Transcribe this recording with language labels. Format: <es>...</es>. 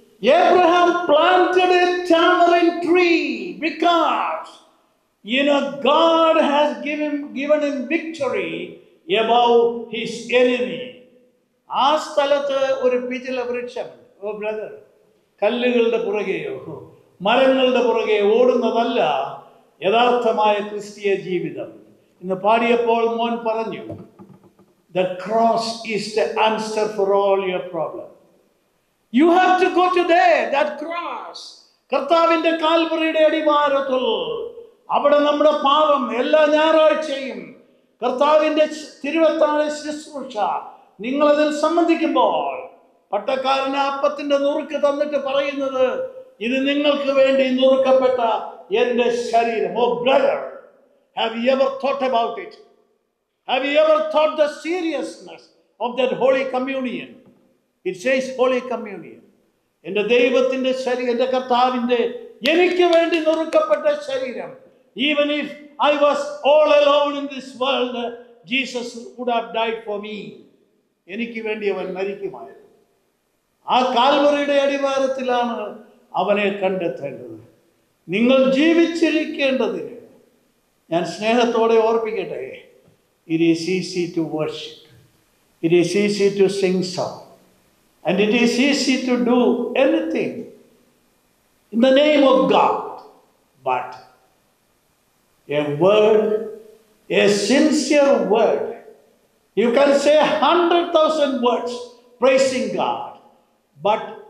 <en>Abraham planted a tamarind tree because God has given him victory above his enemy.</en> <ml>ആ സ്ഥലത്ത് ഒരു പിചുല വൃക്ഷമുണ്ട്. ഓ brother, കല്ലുകളുടെ പുറകെയോ മരങ്ങളുടെ പുറകെ ഓടുന്നതല്ല യഥാർത്ഥമായ ക്രിസ്തീയ ജീവിതം. ഇന്ന് പാടിയപ്പോൾ മോൻ പറഞ്ഞു,</ml> <en>the cross is the answer for all your problem. You have to go to there, that cross.</en> <ml>കർത്താവിന്റെ കാൽവറിയുടെ അടിവാരത്തിൽ അവിടെ നമ്മുടെ പാപം എല്ലാ ഞായറാഴ്ചയും കർത്താവിന്റെ തിരുവത്താഴ ശുശ്രൂഷ നിങ്ങളതിൽ സംബന്ധിക്കുമ്പോൾ പട്ടക്കാരന് അപ്പത്തിന്റെ നുറുക്ക് തന്നിട്ട് പറയുന്നത്, ഇത് നിങ്ങൾക്ക് വേണ്ടി നുറുക്കപ്പെട്ട എന്റെ ശരീരം. ഓ brother,</ml> <en>have you ever thought about it? Have you ever thought the seriousness of that Holy Communion? It says Holy Communion.</en> <ml>എൻ്റെ ദൈവത്തിൻ്റെ ശരീരം, എൻ്റെ കർത്താവിൻ്റെ എനിക്ക് വേണ്ടി നുറുക്കപ്പെട്ട ശരീരം.</ml> <en>Even if I was all alone in this world, Jesus would have died for me.</en> <ml>എനിക്ക് വേണ്ടി അവൻ മരിക്കുമായിരുന്നു. ആ കാൽവറിയുടെ അടിവാരത്തിലാണ് അവനെ കണ്ടെത്തേണ്ടത്. നിങ്ങൾ ജീവിച്ചിരിക്കേണ്ടതിന് ഞാൻ സ്നേഹത്തോടെ ഓർപ്പിക്കട്ടെ,</ml> <en>it is easy to worship, it is easy to sing song, and it is easy to do anything in the name of God, but a word, a sincere word, you can say 100,000 words praising God, but</en>